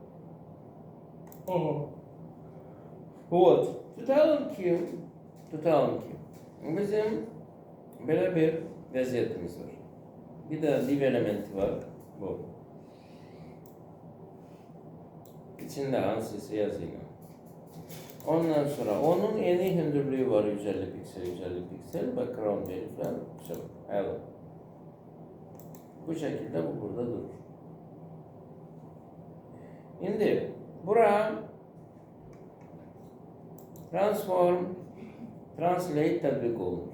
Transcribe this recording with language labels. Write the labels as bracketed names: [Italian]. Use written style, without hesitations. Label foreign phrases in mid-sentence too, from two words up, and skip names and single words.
[Russian] Вот. [Azerbaijani] Tutalım ki bizim belə bir vəziyyətimiz var. Bir də div elementi var. Bu. İçində hansısa yazıyla. Ondan sonra onun yeni hündürlüğü var 150 piksel, 150 piksel. [Turkish] Background verifler. Evet. Bu şekilde [Azerbaijani] bu burada durur. Şimdi bura transform, translate tətbiq olunur.